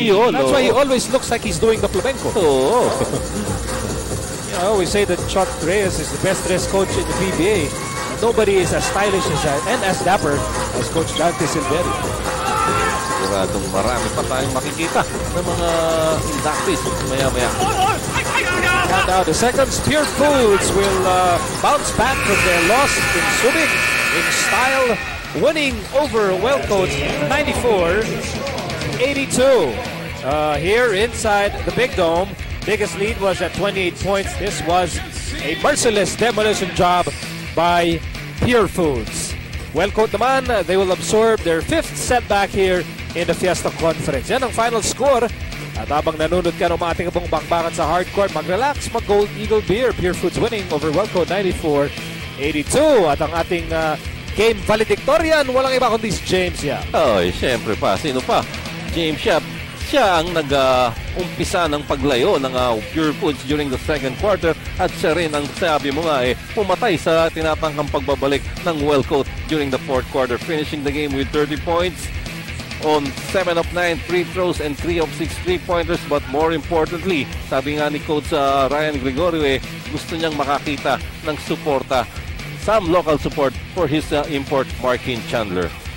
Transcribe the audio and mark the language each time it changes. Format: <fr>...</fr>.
<en>That's why he always looks like he's doing the flamenco. I always say that Chuck Reyes is the best dressed coach in the PBA. Nobody is as stylish and as dapper as Coach Dante Silverio.</en> <tl>Siguradong marami pa tayong makikita makikita ng mga inductees maya-maya.</tl> <en>And now the seconds, Purefoods will bounce back from their loss in Subic in style, winning over well-coached 94-82. Here inside the Big Dome, biggest lead was at 28 points. This was a merciless demolition job by Purefoods. Well-coached naman, they will absorb their 5th setback here in the Fiesta Conference.</en> <tl>Yan ang final score. At habang nanunod ka ng mga ating abong bakbakan sa hardcourt, mag-relax, mag-Gold Eagle Beer.</tl> <en>Purefoods winning over Welco 94-82.</en> <tl>At ang ating game valedictorian, walang iba kundi si James Yap. Ay, syempre pa. Sino pa? James Yap. Siya ang nag-umpisa ng paglayo ng Purefoods</tl> <en>during the second quarter.</en> <tl>At siya rin ang sabi mo nga pumatay sa tinatangkang pagbabalik ng Welco</tl> <en>during the fourth quarter. Finishing the game with 30 points. On 7 of 9 free throws and 3 of 6 3-pointers, but more importantly,</en> <tl>sabi nga ni Coach Ryan Gregorio, gusto niyang makakita ng suporta,</tl> <en>some local support for his import Marquin Chandler.</en>